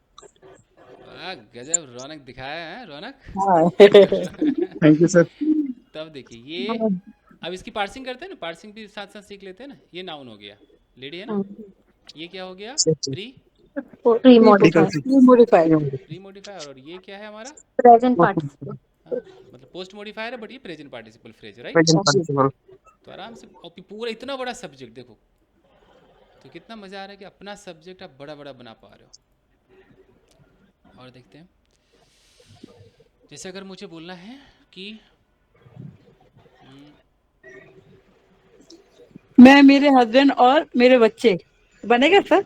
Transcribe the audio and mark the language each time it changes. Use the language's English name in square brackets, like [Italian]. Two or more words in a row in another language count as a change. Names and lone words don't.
[Hindi] गजब रौनक दिखाया है रौनक। [English] Thank you, sir. [Hindi] तब देखिए ये, अब इसकी पार्सिंग करते हैं ना, पार्सिंग भी साथ साथ सीख लेते हैं ना। ये नाउन हो गया, लेडी है ना, ये क्या हो गया? [English] pre modifier, [Hindi] और ये क्या है हमारा? [English] Present participle. [Hindi] मतलब [English] post modifier [Hindi] है, बट ये [English] present participle phrase [Hindi] है, राइट? [English] Present participle. [Hindi] तो आराम से, और पूरा इतना बड़ा सब्जेक्ट देखो, तो कितना मजा आ रहा है कि अपना सब्जेक्ट आप बड़ा बड़ा बना पा रहे हो। और देखते हैं, जैसे अगर मुझे बोलना है कि मैं, मेरे हस्बैंड और मेरे बच्चे, बनेगा सर?